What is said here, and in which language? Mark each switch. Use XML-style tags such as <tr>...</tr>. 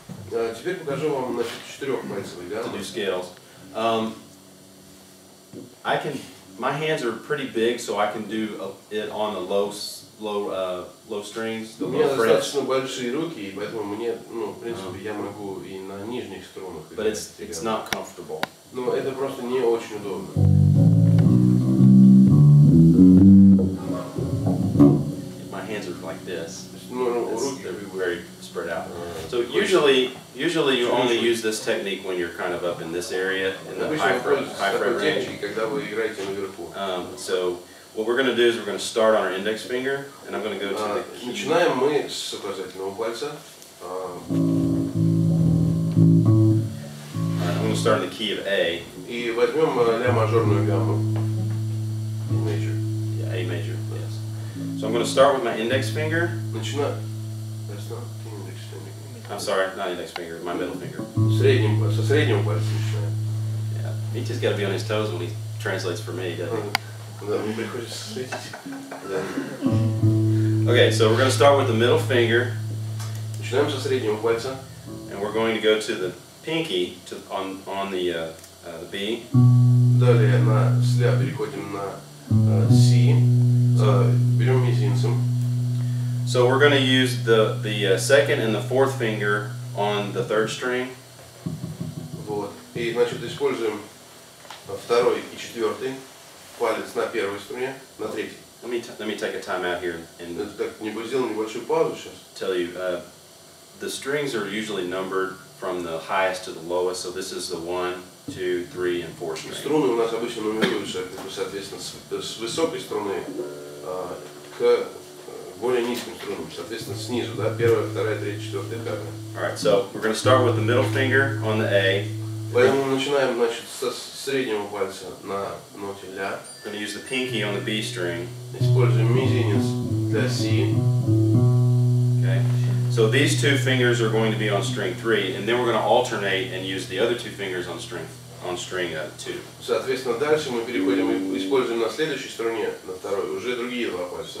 <ru>Теперь покажу вам, значит, 4-пальцевый</ru> <en>to</en> <ru>гаммы.</ru> <en>do scales. My hands are pretty big, so I can do it on the low strings, the</en> <ru>У меня</ru> <en>low frets.</en> <ru>достаточно большие руки, и поэтому мне, ну, в принципе, я могу и на нижних струнах.</ru> <en>But it's not comfortable.</en> <ru>Но это просто не очень удобно.</ru> <en>My hands hands are like this.</en> <ru>Ну,</ru> <en>They're very spread out. So usually you only use this technique when you're kind of up in this area, in the high fret range.</en> <ru>Когда вы играете наверху.</ru> <en>So what we're going to do is we're going to start on our index finger, and I'm going to go to the key.</en> <ru>Начинаем мы с указательного пальца.</ru> <en>I'm going to start in the key of A.</en> <ru>И возьмем ля мажорную гамму.</ru> <en>A major. Yeah, A major, yes. So I'm going to start with my index finger.</en> <ru>Начинаем.</ru> <en>That's not index finger. I'm sorry, not index finger, my middle finger.</en> <ru>Со среднего пальца начинаем.</ru> <en>Yeah, Mitya's got to be on his toes when he translates for me, doesn't he?</en> <ru>Да, мне приходится светить.</ru> <en>Okay, so we're going to start with the middle finger.</en> <ru>Начинаем со среднего пальца.</ru> <en>And we're going to go to the pinky on the B.</en> <ru>Далее с ля переходим на C. Берем мизинцем.</ru> <en>So we're going to use the second and the fourth finger on the third string.</en> <ru>Вот. И значит используем второй и четвертый палец на первой струне, на третьей.</ru> <en>Let me take a time out here and</en> <ru>Так, сделаем небольшую паузу сейчас.</ru> <en>tell you the strings are usually numbered from the highest to the lowest. So this is the 1, 2, 3, and 4 string.</en> <ru>Струны у нас обычно нумеруются, соответственно, с высокой струны к более низким струнам, соответственно, снизу, да, первая, вторая, третья, четвертая, пятая.</ru> <en>All right, so we're going to start with the middle finger on the A.</en> <ru>Поэтому мы начинаем, значит, со среднего пальца на ноте ля.</ru> <en>We're going to use the pinky on the B string.</en> <ru>Используем мизинец для си.</ru> <en>Okay. So these two fingers are going to be on string 3, and then we're going to alternate and use the other two fingers on string 2.</en> <ru>Соответственно, дальше мы переходим и используем на следующей струне, на второй, уже другие два пальца.</ru>